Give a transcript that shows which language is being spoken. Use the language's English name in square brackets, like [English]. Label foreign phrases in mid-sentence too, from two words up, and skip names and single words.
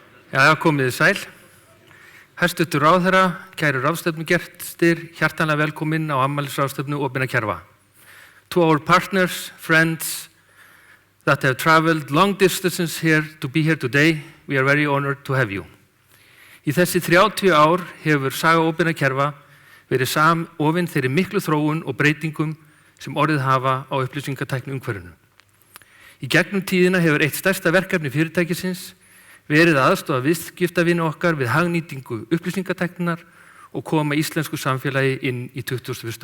[Icelandic] Já, komiði sæl. Hæstvirtur ráðherra, kæru ráðstefnugestir, hjartanlega velkomin á afmælisráðstefnu Opinna kerfa. [English] To our partners, friends that have traveled long distances here to be here today, we are very honored to have you. [Icelandic] Í þessi 30 ár hefur saga Opinna kerfa verið samofin þeirri miklu þróun og breytingum sem orðið hafa á upplýsingatækni umhverfinu. Í gegnum tíðina hefur eitt stærsta verkefni fyrirtækisins verið að aðstoða viðskiptavini okkar við hagnýtingu upplýsingatækninnar og koma íslensku samfélagi inn í 21.